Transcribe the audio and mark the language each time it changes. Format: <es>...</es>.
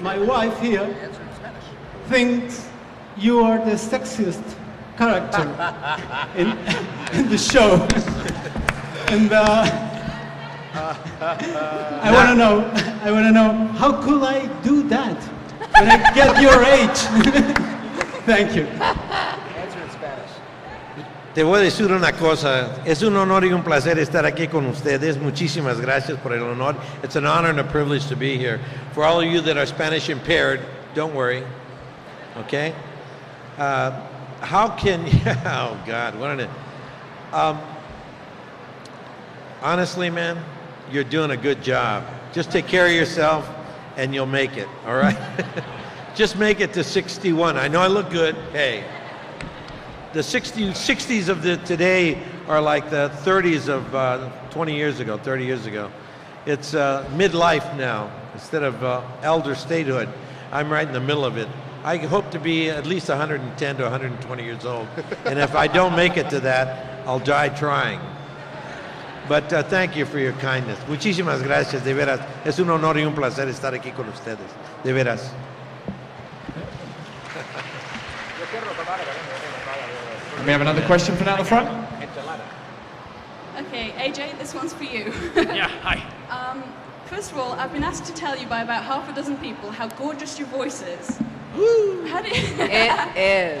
<en>My wife here thinks you are the sexiest character in the show. And I want to know, how could I do that when I get your age? Thank you.</en> <es>Te voy a decir una cosa, es un honor y un placer estar aquí con ustedes. Muchísimas gracias por el honor.</es> <en>It's an honor and a privilege to be here. For all of you that are Spanish impaired, don't worry, okay? How can you, oh God, what an, honestly, man, you're doing a good job. Just take care of yourself and you'll make it, all right? Just make it to 61. I know I look good, hey. The 60s of today are like the 30s of 20 years ago, 30 years ago. It's midlife now instead of elder statehood. I'm right in the middle of it. I hope to be at least 110 to 120 years old. And if I don't make it to that, I'll die trying. But thank you for your kindness.</en> <es>Muchísimas gracias, de veras. Es un honor y un placer estar aquí con ustedes, de veras.</es> <en>We have another question from down the front. Okay, AJ, this one's for you. Yeah, hi. First of all, I've been asked to tell you by about half a dozen people how gorgeous your voice is. It is.</en>